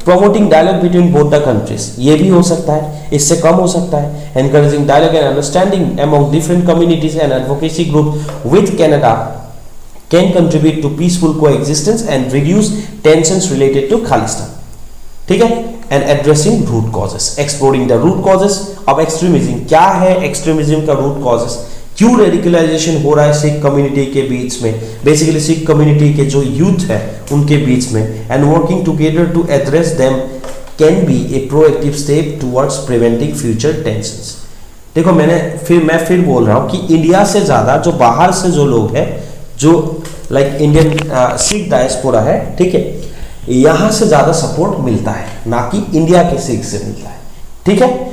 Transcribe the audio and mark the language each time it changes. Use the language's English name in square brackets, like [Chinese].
[English] promoting dialogue between both the countries, [Hindi] ये भी हो सकता है, इससे कम हो सकता है। [English] Encouraging dialogue and understanding among different communities and advocacy group with Canada can contribute to peaceful coexistence and reduce tensions related to Khalistan, ठीक है। and addressing root causes, exploring the root causes of extremism। [Hindi] क्या है extremism का root causes? क्यों radicalisation हो रहा है Sikh community के बीच में, बेसिकली सिख कम्युनिटी के जो यूथ है उनके बीच में, [English] And working together to address them can be a proactive step towards preventing future tensions. [Hindi] देखो, मैं फिर बोल रहा हूँ कि इंडिया से ज़्यादा जो बाहर से जो लोग हैं, जो लाइक इंडियन सिख डायस्पोरा है, ठीक है, यहाँ से ज़्यादा सपोर्ट मिलता है, ना कि इंडिया के सिख से मिलता है, ठीक है।